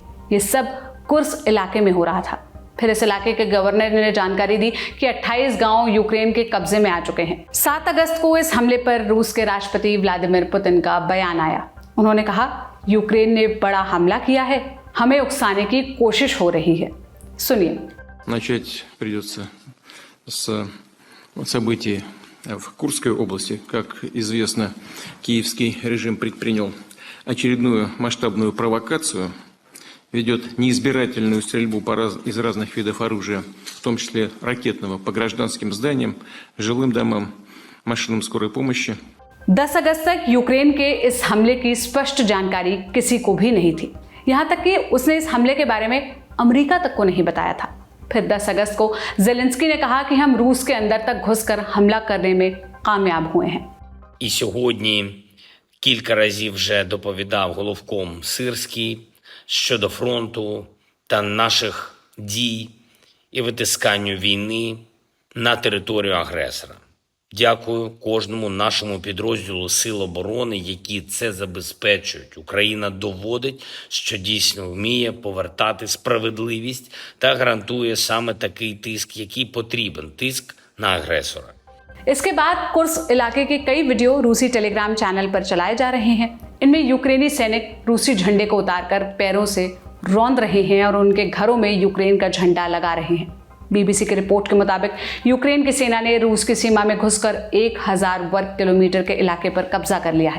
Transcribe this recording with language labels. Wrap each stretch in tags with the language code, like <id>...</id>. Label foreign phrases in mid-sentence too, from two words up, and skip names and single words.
<hi>ये सब कुर्स्क इलाके में हो रहा था। फिर इस इलाके के गवर्नर ने जानकारी दी कि 28 गांव यूक्रेन के कब्जे में आ चुके हैं। 7 अगस्त को इस हमले पर रूस के राष्ट्रपति व्लादिमीर पुतिन का बयान आया। उन्होंने कहा, यूक्रेन ने बड़ा हमला किया है, हमें उकसाने की कोशिश हो रही है। सुनिए।</hi> <ru>Начать придется с событий в Курской области. Как известно, киевский режим предпринял очередную масштабную провокацию, ведет неизбирательную стрельбу из разных видов оружия, в том числе ракетного, по гражданским зданиям, жилым домам, машинам скорой помощи.</ru> <hi>10 अगस्त तक यूक्रेन के इस हमले की स्पष्ट जानकारी किसी को भी नहीं थी। यहाँ तक कि उसने इस हमले के बारे में अमेरिका तक को नहीं बताया था। फिर 10 अगस्त को ज़ेलेंस्की ने कहा कि हम रूस के अंदर तक घुसकर हमला करने में कामयाब हुए हैं।</hi> <uk>І сьогодні кілька разів вже доповідав головком Сирський щодо фронту та наших дій і витисканню війни на територію агресора. Дякую кожному нашому підрозділу Сил оборони, які це забезпечують. Україна доводить, що дійсно вміє повертати справедливість та гарантує саме такий тиск, який потрібен, тиск на агресора.</uk> <hi>इसके बाद कुर्स्क इलाके के कई वीडियो रूसी टेलीग्राम चैनल पर चलाए जा रहे हैं। इनमें यूक्रेनी सैनिक रूसी झंडे को उतारकर पैरों से रौंद रहे हैं और उनके घरों में यूक्रेन का झंडा लगा रहे हैं। बीबीसी की रिपोर्ट के मुताबिक यूक्रेन की सेना ने रूस की सीमा में घुसकर 1000 वर्ग किलोमीटर के इलाके पर कब्जा कर लिया है।</hi>